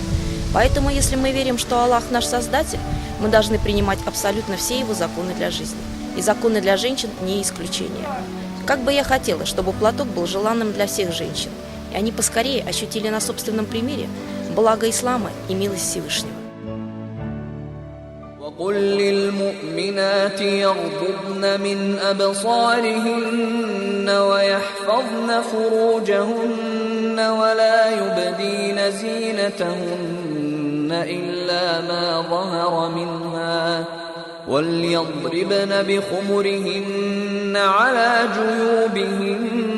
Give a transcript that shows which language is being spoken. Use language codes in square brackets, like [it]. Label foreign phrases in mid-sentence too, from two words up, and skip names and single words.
[ru] Поэтому, если мы верим, что Аллах наш Создатель, мы должны принимать абсолютно все его законы для жизни. И законы для женщин не исключение. Как бы я хотела, чтобы платок был желанным для всех женщин, и они поскорее ощутили на собственном примере благо ислама и милость Всевышнего. [ar] وقل للمؤمنات يغضضن من أبصارهن ويحفظن فروجهن ولا يبدين زينتهن إلا ما ظهر منها وليضربن بخمرهن على جيوبهن